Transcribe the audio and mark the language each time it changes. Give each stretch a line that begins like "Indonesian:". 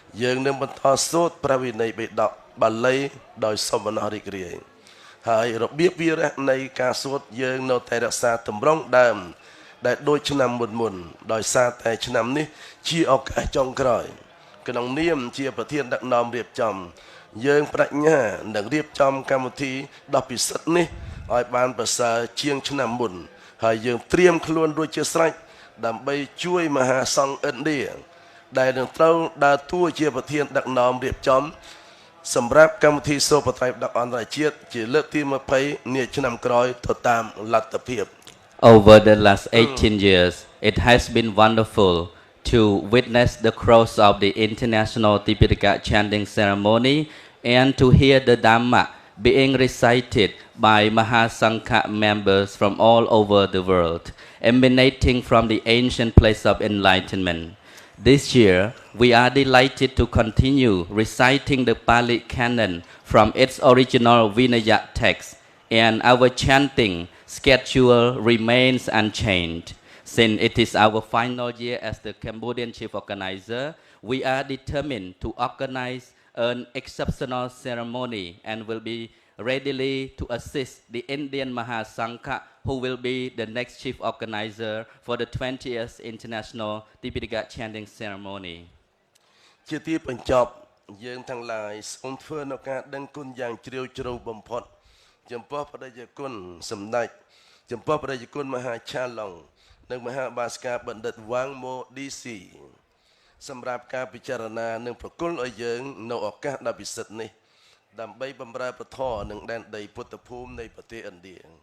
Khmer: យើងនឹងបន្តសូត្រព្រះវិន័យបេដកបាលីដោយសូមបណ្ដោះរីករាយហើយរបៀបវារៈនៃការសូត្រយើងនៅតែរក្សាទម្រង់ដើមដែលដូចឆ្នាំមុនដោយសារតែឆ្នាំនេះជាឱកាសចុងក្រោយក្នុងនាមជាប្រធានដឹកនាំរៀបចំយើងបញ្ញានឹងរៀបចំកម្មវិធីដ៏ពិសិដ្ឋនេះឲ្យបានប្រសើរជាងឆ្នាំមុនហើយយើងត្រៀមខ្លួនរួចជាស្រេចដើម្បីជួយមហាសង្ឃឥណ្ឌា ដែលនឹងត្រូវដើរតួជាប្រធានដឹកនាំរៀបចំសម្រាប់កម្មវិធីសូត្របត្រៃបដកអន្តរជាតិជាលើកទី20នាឆ្នាំក្រោយទៅតាមលទ្ធភាព
English: Over the last 18 years, it has been wonderful to witness the close of the international Tipitaka chanting ceremony and to hear the Dhamma being recited by Mahasangha members from all over the world, emanating from the ancient place of enlightenment. This year, we are delighted to continue reciting the Pali Canon from its original Vinaya text, and our chanting schedule remains unchanged. Since it is our final year as the Cambodian chief organizer, we are determined to organize an exceptional ceremony and will be readily to assist the Indian Mahasangha, who will be the next chief organizer for the 20th International Tipitaka Chanting Ceremony.
Khmer: ជាទីបញ្ចប់យើងទាំងឡាយសូមធ្វើនៅការដឹងគុណយ៉ាងជ្រាលជ្រៅបំផុតចំពោះបដិគុណសម្ដេចចំពោះបដិគុណមហាឆាឡុងនិងមហាបាស្ការបណ្ឌិតវ៉ាងម៉ូឌីស៊ីសម្រាប់ការពិចារណានិងប្រគល់ឲ្យយើងនៅឱកាសដ៏ពិសិដ្ឋនេះដើម្បីបម្រើពធនិងដែនដីពុទ្ធភូមិនៃប្រទេសឥណ្ឌា